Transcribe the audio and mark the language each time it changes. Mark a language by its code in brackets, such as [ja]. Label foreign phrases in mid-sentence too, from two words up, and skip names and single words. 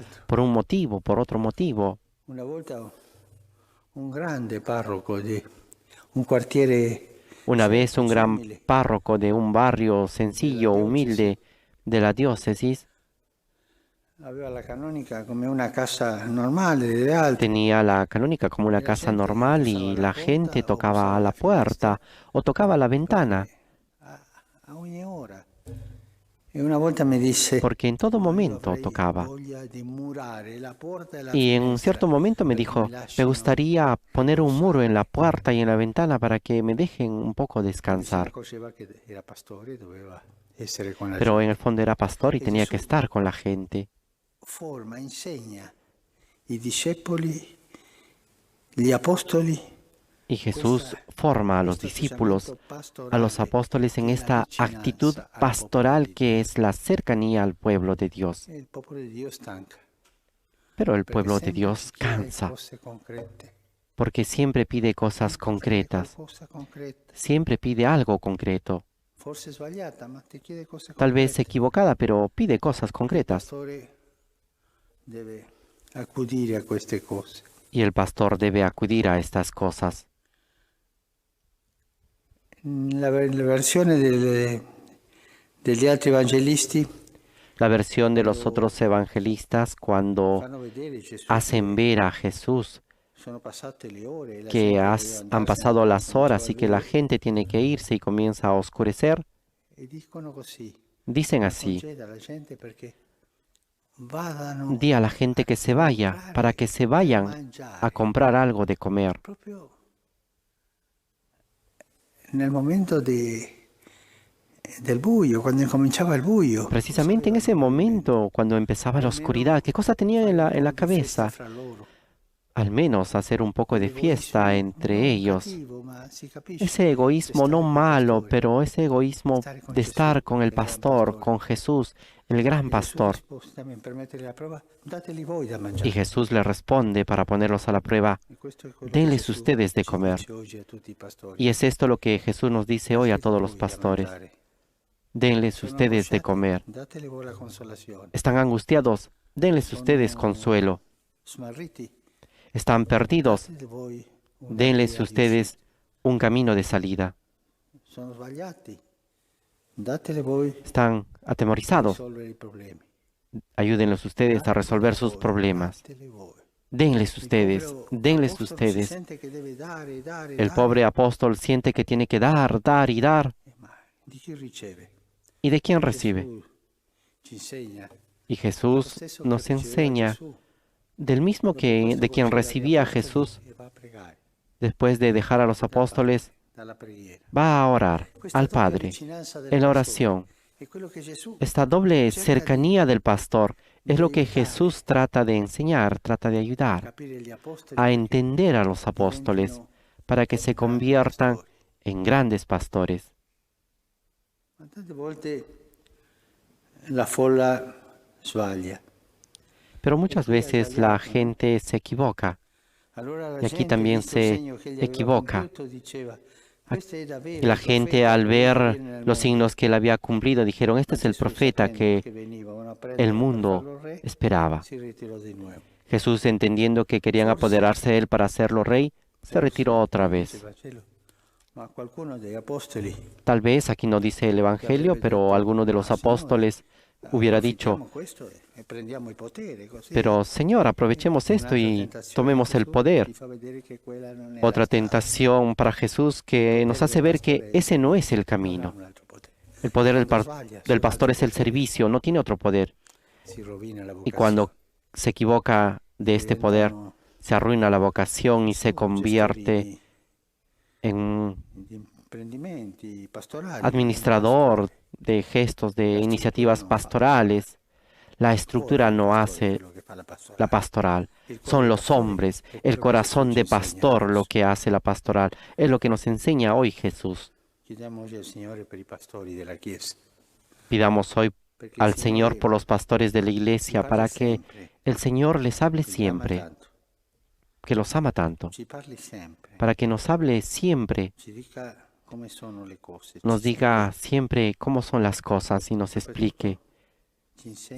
[it] altro. [es] por un motivo, por otro motivo. [it] Una volta un grande parroco di un quartiere [es] Una vez un gran [it] simile [es] párroco de un barrio [it] della [es] sencillo, [it] diocesi [es] humilde de la diócesis, [it] aveva la canonica come una casa normale delle altre [es] Tenía la canónica como una [it] e la [es] casa [it] gente [es] normal [it] bussava [es] y [it] alla [es] la gente [it] porta o [es] tocaba [it] bussava [es] a la [it] alla finestra [es] puerta o tocaba a la ventana, [it] perché a, a ogni ora. E una volta mi disse, [es] porque en todo [it] ma io [es] momento [it] avrei [es] tocaba. [it] voglia di murare la porta e la [es] Y en un [it] finestra [es] cierto momento me [it] perché mi [es] dijo, me [it] lasciano [es] gustaría poner un muro en la [it] riposare. [es] puerta y en la ventana para que me dejen un poco [it] Perché si [es] descansar. [it] accorgeva che era pastore, doveva essere con la [es] Pero en el [it] gente. [es] fondo era pastor y [it] E [es] tenía que [it] Gesù [es] estar con la gente. [it] forma, insegna i discepoli, gli apostoli, [es] Y [it] questa- [es] Jesús forma a los [it] questo [es] discípulos, [it] atteggiamento [es] a los [it] pastorale [es] apóstoles en [it] che è [es] la esta actitud [it] vicinanza al popolo [es] pastoral [it] di [es] que [it] Dio. [es] es la cercanía al pueblo de Dios. [it] E il popolo di Dio stanca, [es] Pero el [it] perché [es] pueblo de [it] sempre ci [es] Dios [it] chiede [es] cansa, [it] cose concrete. [es] porque siempre pide cosas [it] Sempre chiede [es] concretas, [it] qualcosa concreta. [es] siempre pide algo concreto, [it] Forse sbagliata, ma ti chiede cose [es] tal vez [it] concrete. [es] equivocada, pero pide cosas [it] Il [es] concretas. [it] pastore deve accudire a queste cose. [es] Y el pastor debe acudir a estas cosas. [it] La versione degli altri evangelisti [es] La versión de los [it] quando [es] otros evangelistas cuando [it] fanno vedere Gesù [es] hacen [it] che [es] ver a Jesús [it] sono passate le ore e la [es] que [it] gente doveva [es] han [it] andarsene [es] pasado [it] perché [es] las [it] cominciava [es] horas [it] il [es] y que la [it] buio [es] gente tiene que irse y comienza a oscurecer, [it] e dicono così, [es] dicen [it] ma [es] así, [it] conceda alla gente perché vadano [es] di a la gente que se [it] a [es] vaya, para [it] comprare [es] que se [it] da [es] vayan a [it] mangiare. [es] comprar algo de comer. [it] Proprio nel momento del buio, quando incominciava il buio, cosa [es] Precisamente en [it] avevano [es] ese [it] in mente? [es] momento, cuando empezaba la oscuridad, [it] Almeno [es] ¿qué cosa tenían [it] fare [es] en [it] un [es] en la [it] po' di festa [es] cabeza? [it] fra loro. [es] Al menos hacer un poco [it] Un [es] de fiesta [it] egoismo [es] entre [it] non [es] ellos. [it] cattivo, ma si capisce, [es] Ese [it] di [es] egoísmo no [it] stare col [es] malo, [it] pastore, [es] pero ese egoísmo [it] stare con [es] de [it] Gesù, [es] estar con el [it] il gran [es] pastor, [it] pastore. [es] con Jesús, el gran [it] E Gesù [es] pastor. [it] risposte también per mettere la prova, dateli voi da [es] Y [it] mangiare. [es] Jesús le responde para ponerlos a la prueba, [it] E questo è quello che [es] denles [it] Gesù [es] ustedes de [it] ci [es] comer. [it] dice oggi a tutti i pastori. [es] Y es esto lo que Jesús nos dice hoy a [it] Dateli [es] todos los [it] voi da [es] pastores. [it] mangiare. [es] Denles [it] Sono [es] ustedes de [it] angosciati, [es] comer. [it] dateli voi la consolazione. [es] ¿Están angustiados? Denles ustedes [it] Sono [es] consuelo. [it] smarriti, [es] ¿Están perdidos? [it] dateli voi una [es] Denles [it] via di [es] ustedes [it] uscita. [es] un camino de salida. [it] Sono sbagliati, dateli voi [es] ¿Están [it] a [es] atemorizados? [it] risolvere i problemi. [es] Ayúdenlos ustedes a resolver sus problemas. [it] Dateli voi. [es] Denles [it] Il [es] ustedes, [it] povero [es] denles [it] apostolo si [es] ustedes. [it] sente che deve dare, dare, [es] El [it] dare. [es] pobre apóstol siente que tiene que dar, dar y dar. [it] Ma di chi riceve? [es] ¿Y de quién [it] E [es] recibe? [it] Gesù ci insegna [es] Y [it] lo [es] Jesús [it] stesso che [es] nos [it] riceveva [es] enseña [it] Gesù. [es] del mismo [it] Dopo [es] que [it] questo [es] de quien [it] concede agli [es] recibía a [it] apostoli [es] Jesús [it] e va a pregare. [es] después de dejar a los [it] Dal Padre, [es] apóstoles, [it] dalla preghiera. [es] va a orar [it] Questa [es] al [it] doppia [es] Padre [it] vicinanza del [es] en la [it] pastore [es] oración. [it] è quello che Gesù [es] Esta doble [it] cerca [es] cercanía del pastor es [it] di [es] lo que [it] aiutare [es] Jesús trata de enseñar, trata de [it] a [es] ayudar, [it] capire gli apostoli [es] a [it] perché [es] entender a los apóstoles [it] diventino [es] para que se [it] grandi [es] conviertan [it] pastori. [es] en grandes pastores. [it] Ma tante volte la folla sbaglia. [es] Pero muchas [it] qui ha [es] veces la [it] sbagliato, no? [es] gente se equivoca [it] Allora la [es] y aquí [it] gente, [es] también [it] visto il [es] se [it] segno che gli aveva [es] equivoca. [it] compiuto, diceva, questo è davvero [es] Y la [it] il [es] gente [it] profeta [es] al [it] che doveva [es] ver [it] venire nel [es] los [it] mondo. [es] signos que él había cumplido dijeron, este [it] Ma [es] es el [it] Gesù, [es] profeta [it] sapendo [es] que [it] che venivano a [es] el [it] prenderlo per [es] mundo [it] farlo re, [es] esperaba. [it] si ritirò di nuovo. [es] Jesús, entendiendo que querían [it] Forse, [es] apoderarse de él para hacerlo rey, se retiró otra [it] non dice il [es] vez. [it] Vangelo, ma qualcuno degli apostoli [es] Tal vez aquí no dice el [it] che [es] Evangelio, [it] avrebbe [es] pero [it] detto, [es] alguno de [it] ma [es] los [it] Signore, [es] apóstoles hubiera dicho, [it] approfittiamo questo e prendiamo il potere, così [es] pero Señor, aprovechemos esto [it] un'altra [es] y [it] tentazione [es] tomemos el [it] Gesù [es] poder. [it] ti fa vedere che quella non è la [es] Otra [it] strada. [es] tentación para Jesús que [it] Il [es] nos [it] potere [es] hace [it] del [es] ver que [it] pastore [es] ese no es el [it] non ha [es] camino. [it] un altro potere. [es] El poder [it] Quando sbaglia [es] del [it] su un [es] pastor [it] altro [es] es el [it] potere, [es] servicio, no tiene otro poder. [it] si rovina la [es] Y cuando [it] vocazione. [es] se equivoca de este poder, [it] Diventano [es] se arruina la vocación y se [it] gestori [es] convierte en un [it] di imprendimenti pastorali. [es] administrador de gestos, de [it] La [es] iniciativas [it] struttura non fa [es] pastorales. La [it] il cuore [es] estructura [it] del [es] no [it] pastore è [es] hace [it] quello che fa la [es] la [it] pastorale. [es] pastoral. [it] Il cuore [es] Son [it] del [es] los [it] pastore [es] hombres, [it] è [es] el [it] quello che Gesù [es] corazón [it] ci [es] de [it] insegna [es] pastor lo [it] adesso. [es] que hace la pastoral. Es lo que nos enseña hoy Jesús. [it] Chiediamo oggi al Signore per i pastori della Chiesa, [es] Pidamos hoy [it] perché il [es] al Señor por [it] Signore [es] los pastores de la [it] ci [es] iglesia [it] parli [es] para que [it] sempre, [es] el Señor les hable [it] che li ama [es] siempre, [it] tanto, [es] que los ama tanto, [it] ci parli sempre, [es] para que nos hable siempre, [it] ci dica come sono le cose, [es] nos [it] ci [es] diga [it] spieghi, [es] siempre cómo son las cosas y nos explique, [it] ci insegna a